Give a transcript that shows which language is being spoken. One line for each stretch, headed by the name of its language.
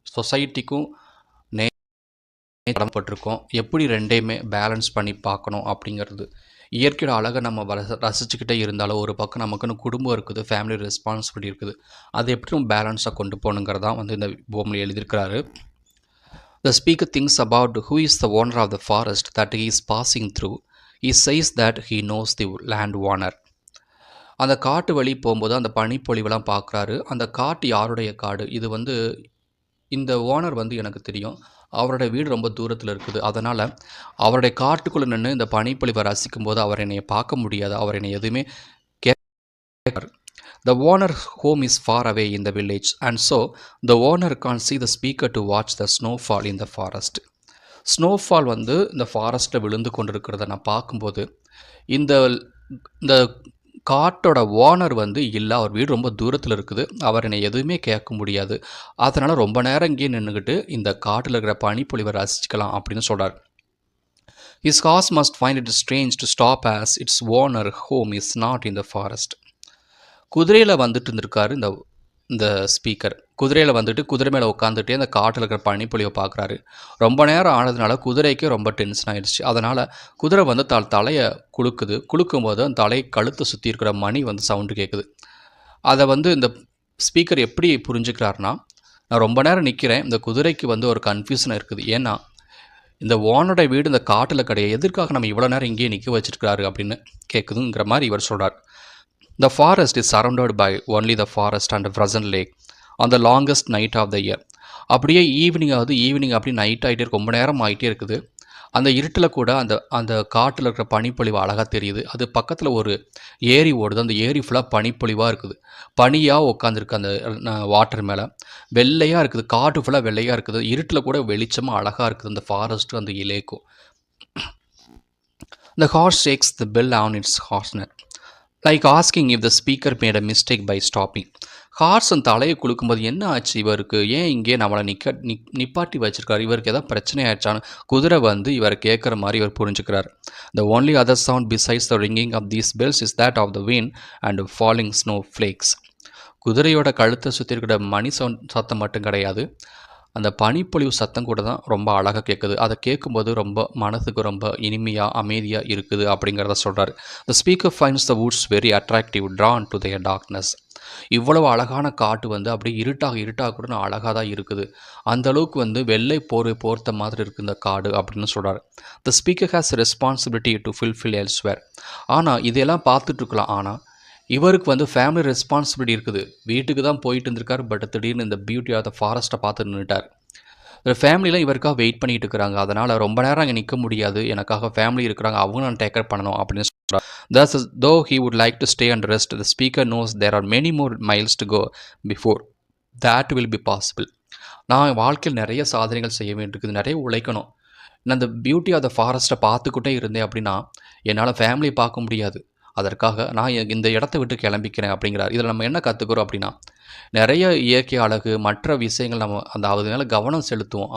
Tamil: சொசைட்டிக்கும் கடமைப்பட்டிருக்கோம். எப்படி ரெண்டையுமே பேலன்ஸ் பண்ணி பார்க்கணும் அப்படிங்கிறது. இயற்கையோட அழகை நம்ம ரசிச்சுக்கிட்டே இருந்தாலும் ஒரு பக்கம் நமக்குன்னு குடும்பம் இருக்குது, ஃபேமிலி ரெஸ்பான்சிபிலிட்டி இருக்குது. அதை எப்படி நம்ம பேலன்ஸாக கொண்டு போகணுங்கிறதான் இந்த போமில் எழுதியிருக்கிறாரு.
English: The speaker thinks about who is the owner of the forest that he is passing through. He says that he knows the land owner.
Tamil: அந்த காட்டு வழி போகும்போது அந்த பனிப்பொழிவெல்லாம் பார்க்குறாரு. அந்த காட்டு யாருடைய காடு? இது இந்த ஓனர் எனக்கு தெரியும். அவரோட வீடு ரொம்ப தூரத்தில் இருக்குது. அதனால் அவருடைய காட்டுக்குள்ளே நின்று இந்த பனிப்பொழிவை ரசிக்கும் போது அவர் என்னை பார்க்க முடியாது. அவர் என்னை எதுவுமே கேட்கார்.
English: The owner's home is far away in the village and so the owner can't see the speaker to watch the snowfall in the forest.
Tamil: Snowfall இந்த ஃபாரஸ்ட்டில் விழுந்து கொண்டிருக்கிறத நான் பார்க்கும்போது இந்த இந்த காட்டோட ஓனர் இல்லை. அவர் வீடு ரொம்ப தூரத்தில் இருக்குது. அவர் என்னை எதுவுமே கேட்க முடியாது. அதனால் ரொம்ப நேரம் இங்கேயே நின்றுக்கிட்டு இந்த காட்டில் இருக்கிற பனிப்பொழிவை ரசிக்கலாம் அப்படின்னு சொல்கிறார்.
English: His horse must find it strange to stop as its owner home is not in the forest.
Tamil: குதிரையில் இருந்திருக்காரு இந்த ஸ்பீக்கர். குதிரையில் குதிரை மேலே உட்காந்துட்டே அந்த காட்டில் இருக்கிற பனிப்பொழிவை பார்க்குறாரு. ரொம்ப நேரம் ஆனதுனால குதிரைக்கு ரொம்ப டென்ஷன் ஆகிடுச்சு. அதனால் குதிரை தலையை குலுக்கும்போது அந்த தலையை கழுத்தை சுற்றி இருக்கிற மணி சவுண்டு கேட்குது. அதை இந்த ஸ்பீக்கர் எப்படி புரிஞ்சுக்கிறாருன்னா, நான் ரொம்ப நேரம் நிற்கிறேன், இந்த குதிரைக்கு ஒரு கன்ஃபியூஷனாக இருக்குது. ஏன்னா இந்த ஓனோட வீடு இந்த காட்டில் கிடையாது, எதற்காக நம்ம இவ்வளோ நேரம் இங்கேயே நிற்க வச்சுருக்காரு அப்படின்னு கேட்குதுங்கிற மாதிரி இவர் சொல்கிறார்.
English: The forest is surrounded by only the forest and a frozen lake on the longest night of the year.
Tamil: அப்படியே ஈவினிங் அப்படி நைட் ஆகிட்டே ரொம்ப நேரம் ஆகிட்டே இருக்குது. அந்த இருட்டில் கூட அந்த காட்டில் இருக்கிற பனிப்பொழிவு அழகாக தெரியுது. அது பக்கத்தில் ஒரு ஏரி ஓடுது. அந்த ஏரி ஃபுல்லாக பனிப்பொழிவாக இருக்குது. பனியாக உட்காந்துருக்கு அந்த வாட்டர் மேலே. வெள்ளையாக இருக்குது. காட்டு ஃபுல்லாக வெள்ளையாக இருக்குது. இருட்டில் கூட வெளிச்சமாக அழகாக இருக்குது அந்த ஃபாரஸ்ட்டு அந்த லேக்கும்.
English: The horse shakes the bell on its horsenet. Like asking if the speaker made a mistake by stopping.
Tamil: ஹார்ஸன் தலையை குலுக்கும்போது என்ன ஆச்சு இவருக்கு, ஏன் இங்கே நம்மளை நிப்பாட்டி வச்சிருக்காரு, இவருக்கு ஏதாவது பிரச்சனை ஆயிடுச்சான்னு குதிரை இவரை கேட்குற மாதிரி இவர் புரிஞ்சுக்கிறார்.
English: The only other sound besides the ringing of these bells is that of the wind and falling snowflakes.
Tamil: குதிரையோட கழுத்தை சுற்றி இருக்கிற மணி சத்தம் மட்டும் கிடையாது, அந்த பனிப்பொழிவு சத்தம் கூட தான் ரொம்ப அழகாக கேட்குது. அதை கேட்கும்போது ரொம்ப மனதுக்கு ரொம்ப இனிமையாக அமைதியாக இருக்குது அப்படிங்கிறத சொல்கிறார்.
English: The speaker finds the woods very attractive drawn to their darkness.
Tamil: இவ்வளவு அழகான காட்டு அப்படியே இருட்டாக கூட அழகாக தான் இருக்குது. அந்த அளவுக்கு வெள்ளை போர்த்த மாதிரி இருக்குது இந்த காடு அப்படின்னு சொல்கிறார்.
English: The speaker has responsibility to fulfil elsewhere.
Tamil: ஆனால் இதையெல்லாம் பார்த்துட்ருக்கலாம். ஆனால் இவருக்கு ஃபேமிலி ரெஸ்பான்சிபிலிட்டி இருக்குது. வீட்டுக்கு தான் போயிட்டு இருந்திருக்காரு. பட் திடீர்னு இந்த
English: beauty of the ஃபாரஸ்ட்டை
Tamil: பார்த்து நின்றுட்டார். ஃபேமிலிலாம் இவருக்காக வெயிட் பண்ணிட்டு இருக்கிறாங்க. அதனால் ரொம்ப நேரம் அங்கே நிற்க முடியாது, எனக்காக ஃபேமிலி இருக்கிறாங்க, அவங்க நான் டேக் கேர் பண்ணணும் அப்படின்னு சொல்கிறார்.
English: Thus, though he would like to stay and rest, the speaker knows there are many more miles to go before that will be possible.
Tamil: நான் வாழ்க்கையில் நிறைய சாதனைகள் செய்ய வேண்டியிருக்குது, நிறைய உழைக்கணும். நான் அந்த
English: beauty of the ஃபாரஸ்ட்டை
Tamil: பார்த்துக்கிட்டே இருந்தேன் அப்படின்னா என்னால் ஃபேமிலியை பார்க்க முடியாது. அதற்காக நான் இந்த இடத்த விட்டு கிளம்பிக்கிறேன் அப்படிங்கிறார். இதில் நம்ம என்ன கற்றுக்கிறோம் அப்படின்னா, நிறைய இயற்கை அழகு மற்ற விஷயங்கள் நம்ம அது மேலே கவனம் செலுத்துவோம்.